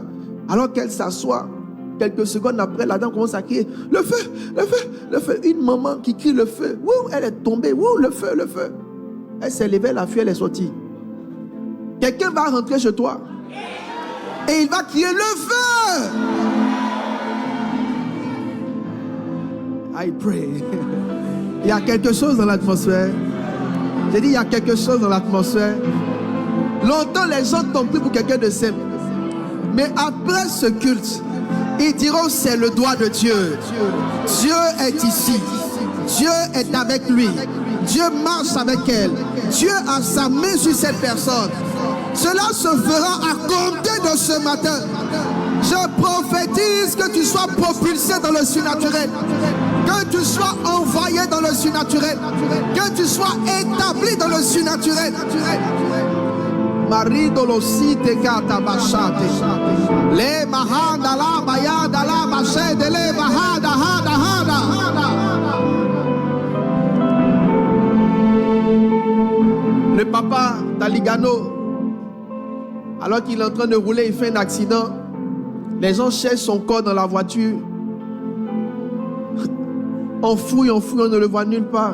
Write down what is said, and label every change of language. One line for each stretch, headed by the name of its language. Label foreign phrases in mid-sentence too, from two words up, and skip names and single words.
French: Alors qu'elle s'assoit, quelques secondes après, la dame commence à crier, le feu, le feu, le feu. Une maman qui crie le feu. Ouh, elle est tombée. Ouh, le feu, le feu. Elle s'est levée, elle a fui, elle est sortie. Quelqu'un va rentrer chez toi et il va crier le feu.
English: I pray.
French: Il y a quelque chose dans l'atmosphère. J'ai dit, il y a quelque chose dans l'atmosphère. Longtemps, les gens t'ont pris pour quelqu'un de simple. Mais après ce culte, ils diront, c'est le doigt de Dieu. Dieu est ici. Dieu est avec lui. Dieu marche avec elle. Dieu a sa main sur cette personne. Cela se fera à compter de ce matin. Je prophétise que tu sois propulsé dans le surnaturel. Que tu sois envoyé dans le surnaturel. Que tu sois établi dans le surnaturel. Marido lo site kata bashate. Le mahanda la bayada la bashede le mahada hada hada. Le papa d'Aligano, alors qu'il est en train de rouler, il fait un accident. Les gens cherchent son corps dans la voiture. On fouille, on ne le voit nulle part.